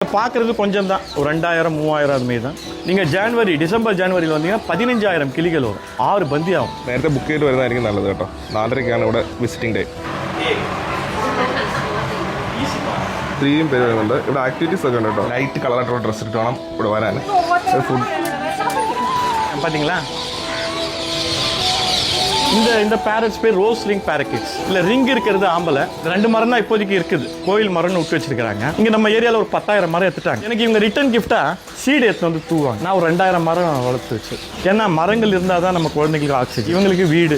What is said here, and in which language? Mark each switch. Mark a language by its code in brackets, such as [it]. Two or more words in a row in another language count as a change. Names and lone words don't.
[ta] பார்க்குறது கொஞ்சம் தான், ஒரு 2000 3000 அதுமாரி தான். நீங்கள் டிசம்பர் ஜனவரியில் வந்தீங்கன்னா 15000 கிளிகள் வரும், 6 பந்தி ஆகும். [ml] നേരത്തെ ബുക്ക് ചെയ്ത് വരുന്നതായിരിക്കും നല്ലത് കേട്ടോ. 4:30 ഇവിടെ [en] visiting day. [ml] 3 പേര് വരുന്നുണ്ട്. ഇവിടെ ആക്ടിവിറ്റീസ് ഒക്കെ ഉണ്ട് കേട്ടോ. ലൈറ്റ് കളറായിട്ടുള്ള ഡ്രസ്സ് ഇട്ട് വേണം ഇവിടെ വരാൻ. ഫുഡ് [ta] பார்த்தீங்களா, இந்த பேரட்ஸ் பேர் [en] rose ring parakeets. [ta] இல்லை ரிங் இருக்கிறது ஆம்பளை, 2 மரம் தான் இப்போதைக்கு இருக்குது, கோயில் மரம்னு விட்டு வச்சிருக்காங்க. இங்கே நம்ம ஏரியாவில் ஒரு 10000 மரம் எடுத்துட்டாங்க. எனக்கு இவங்க ரிட்டர்ன் கிஃப்டாக சீடு எடுத்து வந்து தூவாங்க. நான் ஒரு 2000 மரம் வளர்த்து வச்சு, ஏன்னா மரங்கள் இருந்தால் தான் நம்ம குழந்தைங்களுக்கு ஆக்சிஜன், இவங்களுக்கு வீடு.